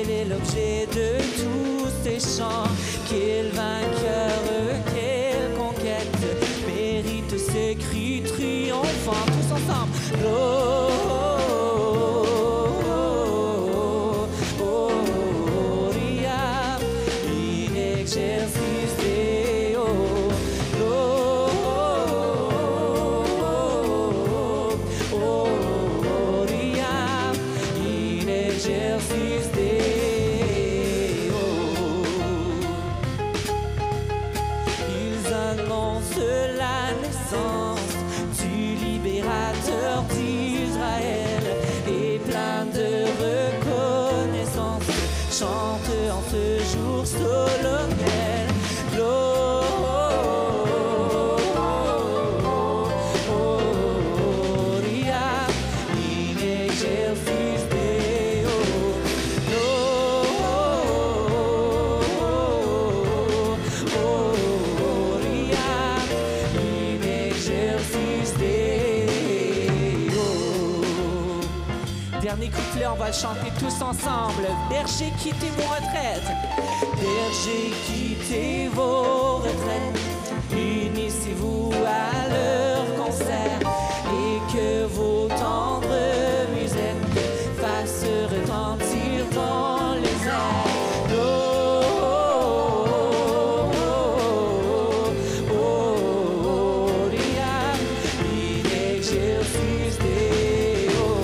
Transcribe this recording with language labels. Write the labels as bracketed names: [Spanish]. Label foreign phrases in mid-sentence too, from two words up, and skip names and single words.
[French] l'objet de tous ces chants. Quel vainqueur, quelle conquête mérite ces cris triomphants. Tous ensemble. [Latin] Gloria in excelsis Deo. Gloria in excelsis Deo. [French] Ils annoncent la naissance du libérateur d'Israël et plein de reconnaissance chante en ce jour solennel. [Latin] Gloria in excelsis Deo. Gloria in excelsis Deo. [French] Dernier couplet, on va le chanter tous ensemble. Berger, quittez vos retraites. Berger, quittez vos retraites. Unissez-vous à leur concert et que vos tendres musettes fassent retentir dans les airs. [Latin] Gloria in excelsis Deo.